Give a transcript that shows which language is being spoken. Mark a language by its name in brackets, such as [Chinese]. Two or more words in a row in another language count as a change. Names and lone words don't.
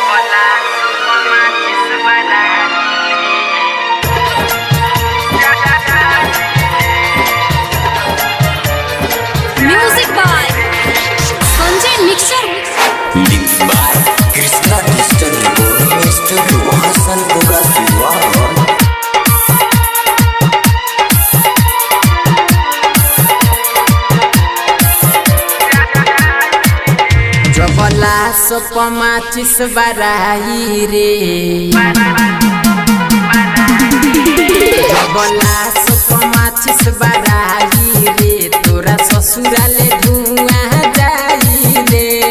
[English] Music by Sanjay Mixer. Mixed by Krishna Digital Recording Studio, Hasanpura, Siwan. [Bhojpuri] जबला सोपमाचिस बराई रे जबला सोपमाचिस बराई रे तोरा ससुराले धुआं जाई रे